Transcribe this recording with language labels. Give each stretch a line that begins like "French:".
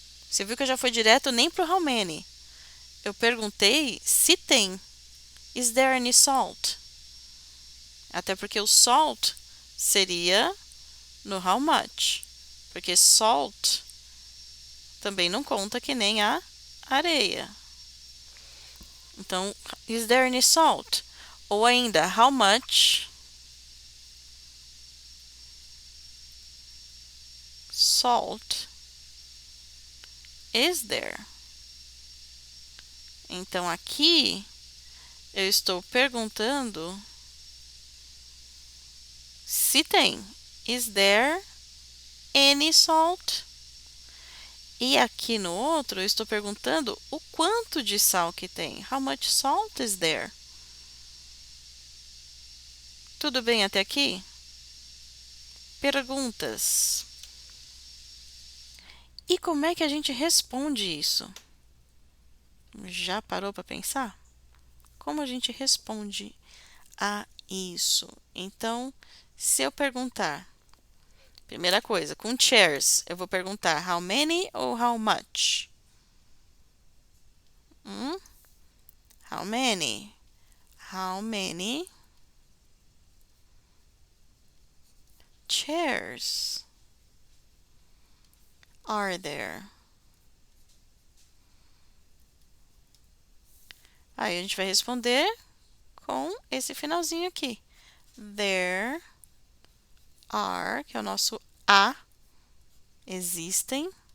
Portuguese: Você viu que eu já fui direto nem pro
English: how many.
Portuguese: Eu perguntei se tem.
English: Is there any salt?
Portuguese: Até porque o salt seria no
English: how much.
Portuguese: Porque salt também não conta que nem a areia. Então,
English: is there any salt?
Portuguese: Ou ainda,
English: how much salt is there?
Portuguese: Então, aqui eu estou perguntando se tem.
English: Is there any salt?
Portuguese: E aqui no outro eu estou perguntando o quanto de sal que tem.
English: How much salt is there?
Portuguese: Tudo bem até aqui? Perguntas. E como é que a gente responde isso? Já parou para pensar? Como a gente responde a isso? Então, se eu perguntar, primeira coisa, com chairs, eu vou perguntar
English: how many
Portuguese: ou
English: how much? How many? How many chairs are there?
Portuguese: Aí a gente vai responder com esse finalzinho aqui.
English: There are,
Portuguese: que é o nosso a, existem.